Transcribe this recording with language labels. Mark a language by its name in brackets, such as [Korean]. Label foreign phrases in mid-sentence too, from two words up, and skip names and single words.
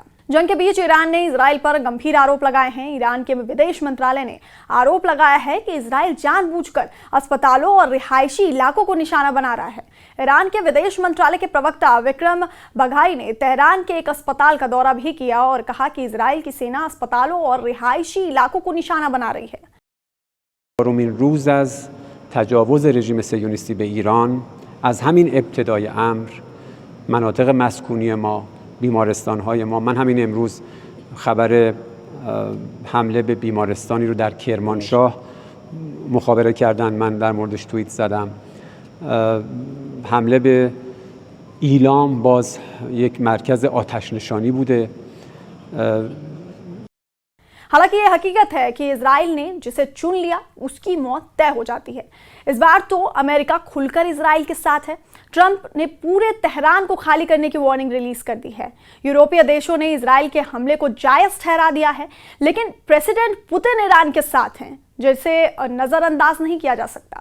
[Hindi] जंग के बीच ईरान ने इजराइल पर गंभीर आरोप लगाए हैं। ईरान के विदेश मंत्रालय ने आरोप लगाया है कि इजराइल जानबूझकर अस्पतालों और रिहायशी इलाकों को निशाना बना रहा है। ईरान के विदेश मंत्रालय के प्रवक्ता विक्रम बघाई ने तेहरान के एक अस्पताल का दौरा भी किया और कहा कि इजराइल की सेना अस्पतालों और रिहायशी इलाकों को निशाना बना रही है। [Persian] روز از تجاوز رژیم صهیونیستی به ایران از همین ابتدای امر مناطق مسکونی ما، بیمارستان‌های ما، من همین امروز خبر حمله به بیمارستانی رو در کرمانشاه مخابره کردن، من در موردش توییت زدم. حمله به ایلام باز یک مرکز آتش نشانی بوده. [Hindi] हालांकि यह हकीकत है कि इजराइल ने जिसे चुन लिया उसकी मौत तय हो जाती है। इस बार तो अमेरिका खुलकर इजराइल के साथ है। ट्रंप ने पूरे तेहरान को खाली करने की वार्निंग रिलीज कर दी है। यूरोपीय देशों ने इजराइल के हमले को जायज ठहरा दिया है, लेकिन प्रेसिडेंट पुतिन ईरान के साथ हैं, जिसे नजरअंदाज नहीं किया जा सकता।